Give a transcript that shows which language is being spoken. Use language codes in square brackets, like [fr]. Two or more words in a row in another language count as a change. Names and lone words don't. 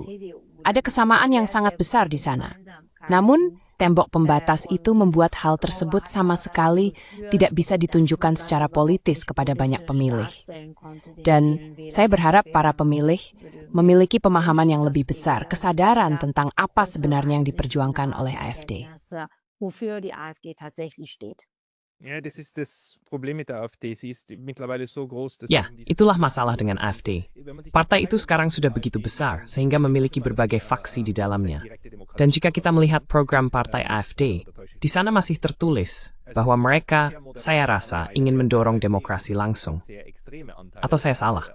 [id] Ada kesamaan yang sangat besar di sana. Namun, tembok pembatas itu membuat hal tersebut sama sekali tidak bisa ditunjukkan secara politis kepada banyak pemilih. Dan saya berharap para pemilih memiliki pemahaman yang lebih besar, kesadaran tentang apa sebenarnya yang diperjuangkan oleh AfD. [de] Wofür die AfD tatsächlich steht. Ja, das ist das Problem mit der AfD. Sie ist mittlerweile so groß, dass [id] Ya, itulah masalah dengan AfD. Partai itu sekarang sudah begitu besar, sehingga memiliki berbagai faksi di dalamnya. Dan jika kita melihat program partai AfD, di sana masih tertulis bahwa mereka, saya rasa, ingin mendorong demokrasi langsung. Atau saya salah?